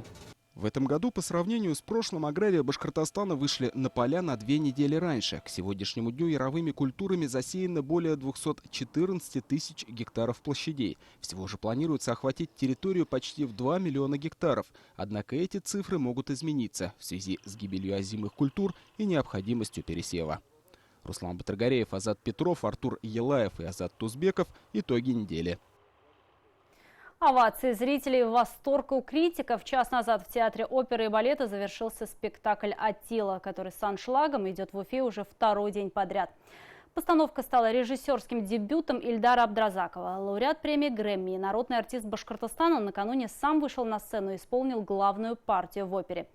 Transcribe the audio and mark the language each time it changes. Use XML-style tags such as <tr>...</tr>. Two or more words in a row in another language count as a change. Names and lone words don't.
<ru>В этом году по сравнению с прошлым аграрии Башкортостана вышли на поля на 2 недели раньше. К сегодняшнему дню яровыми культурами засеяно более 214 тысяч гектаров площадей. Всего же планируется охватить территорию почти в 2 миллиона гектаров. Однако эти цифры могут измениться в связи с гибелью озимых культур и необходимостью пересева. Руслан Батыргареев, Азат Петров, Артур Елаев и Азат Тузбеков. Итоги недели. Овации зрителей, восторг у критиков. Час назад в Театре оперы и балета завершился спектакль «Аттила», который с аншлагом идет в Уфе уже второй день подряд. Постановка стала режиссерским дебютом Ильдара Абдразакова. Лауреат премии Грэмми и народный артист Башкортостана накануне сам вышел на сцену и исполнил главную партию в опере.</ru>